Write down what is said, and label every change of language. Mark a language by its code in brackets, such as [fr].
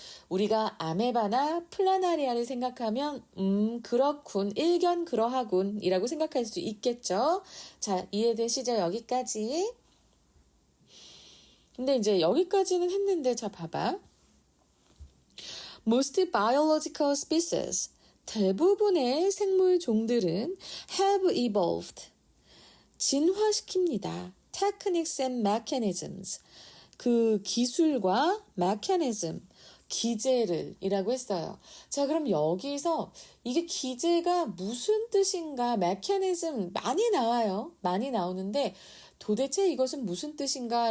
[ko] 우리가 아메바나 플라나리아를 생각하면 그렇군, 일견 그러하군 이라고 생각할 수 있겠죠. 자, 이해되시죠? 여기까지. 근데 이제 여기까지는 했는데 자 봐봐. [en] Most biological species, [ko] 대부분의 생물 종들은 [en] have evolved, [ko] 진화시킵니다. [en] Techniques and mechanisms, [ko] 그 기술과 mechanism, 기제를 이라고 했어요. 자, 그럼 여기서 이게 기제가 무슨 뜻인가? mechanism 많이 나와요. 많이 나오는데 도대체 이것은 무슨 뜻인가?